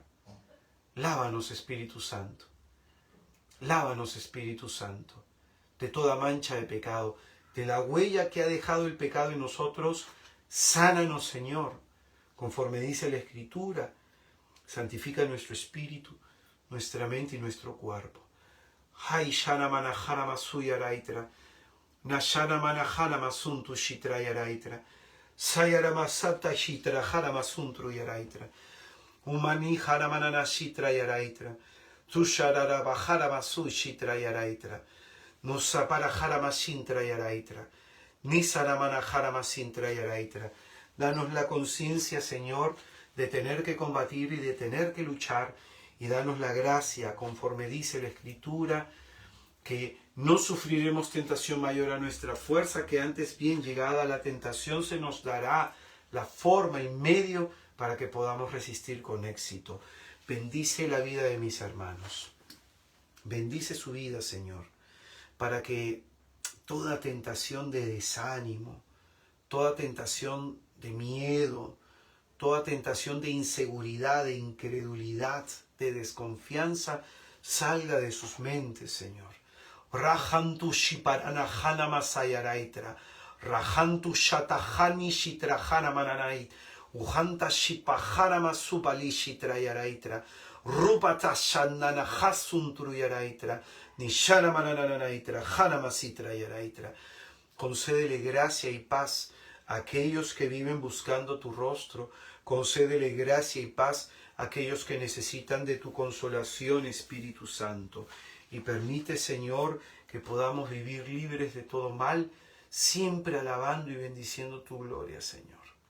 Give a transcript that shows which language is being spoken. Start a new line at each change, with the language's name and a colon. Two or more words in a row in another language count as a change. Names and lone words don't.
Spanish: Lávanos, Espíritu Santo. Lávanos, Espíritu Santo, de toda mancha de pecado, de la huella que ha dejado el pecado en nosotros. Sánanos, Señor, conforme dice la Escritura. Santifica nuestro espíritu, nuestra mente y nuestro cuerpo. Hay shana manajana masuyaraitra, nashana manajana masuntu shitrayaraitra, sayara masata shitrajara masuntru yaraitra, umani hana manana shitrayaraitra, tusharara bajara masu shitrayaraitra, nusapara jara masintrayaraitra, nisara manajara masintrayaraitra. Danos la conciencia, Señor, de tener que combatir y de tener que luchar, y danos la gracia, conforme dice la Escritura, que no sufriremos tentación mayor a nuestra fuerza, que antes bien llegada la tentación se nos dará la forma y medio para que podamos resistir con éxito. Bendice la vida de mis hermanos. Bendice su vida, Señor, para que toda tentación de desánimo, toda tentación de miedo, toda tentación de inseguridad, de incredulidad, de desconfianza, salga de sus mentes, Señor. Rajantu shiparana hana masayaraitra, rajantu shatahani shitrahana mananait, uhanta shipahana masupali shitrayaraitra, rupata shanana hasuntruyaraitra, nishana manananaitra, hana masitrayaraitra. Concédele gracia y paz a aquellos que viven buscando tu rostro. Concédele gracia y paz a aquellos que necesitan de tu consolación, Espíritu Santo. Y permite, Señor, que podamos vivir libres de todo mal, siempre alabando y bendiciendo tu gloria, Señor.